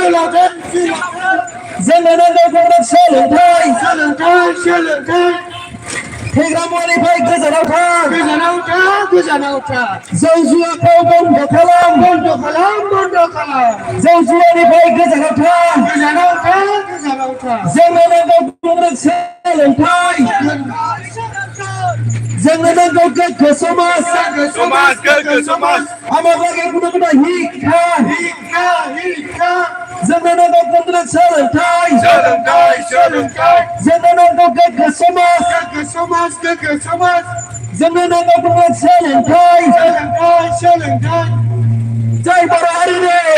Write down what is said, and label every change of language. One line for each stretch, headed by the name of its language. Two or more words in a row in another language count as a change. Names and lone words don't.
Bodo: जोंनो नांगौ गुन्द्रा सोलोंथाइ फेग्रा मुवानिफ्राय गोजानाव था जौ जुवाखौ बन्द' खालाम जौ जुवानिफ्राय गोजानाव था जोंनो नांगौ गुन्द्रा सोलोंथाइ जोंनो नांगौ गोग्गो समाज
Bangla: আমার লাগে কোনো শিক্ষা
Bodo: जोंनो नांगौ गुन्द्रा सोलोंथाइ जोंनो नांगौ गोग्गो समाज जोंनो नांगौ गुन्द्रा सोलोंथाइ जाय बर' हारिनि